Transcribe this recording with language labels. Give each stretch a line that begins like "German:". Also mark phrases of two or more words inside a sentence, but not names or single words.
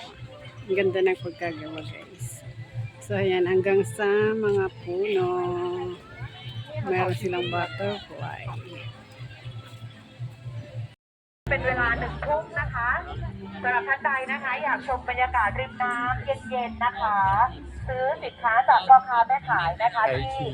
Filipino: Ang ganda ng pagkagawa guys. So ayan, hanggang sa mga puno. Meron silang butterfly.
Thai: เป็นเวลา1 ทุ่มนะคะสำหรับท่านใดนะคะอยากชมบรรยากาศริมน้ำเย็นๆนะคะซื้อสินค้าจากพ่อค้าแม่ขายนะคะที่